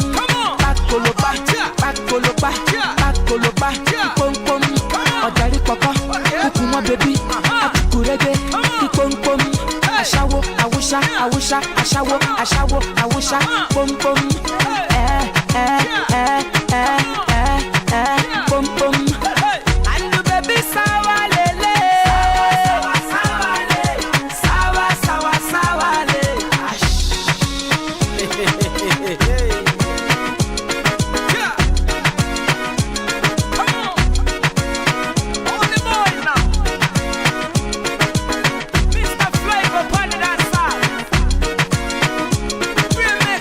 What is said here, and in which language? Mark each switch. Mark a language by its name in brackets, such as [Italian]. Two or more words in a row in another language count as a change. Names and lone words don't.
[Yoruba] Pakolopa, pakolopa, pakolopa, ipom pom, ojari papa, ukuma baby, atukurege, ipom pom, ashawo, awusha, awusha, ashawo, ashawo, awusha, pom pom, pom pom. [English] And the baby [Yoruba] sawa lele, sawa le, sawa sawa sawa le. [English] Yeah. Come on. All the boys now. Mr. Flavor, put it outside. Remix.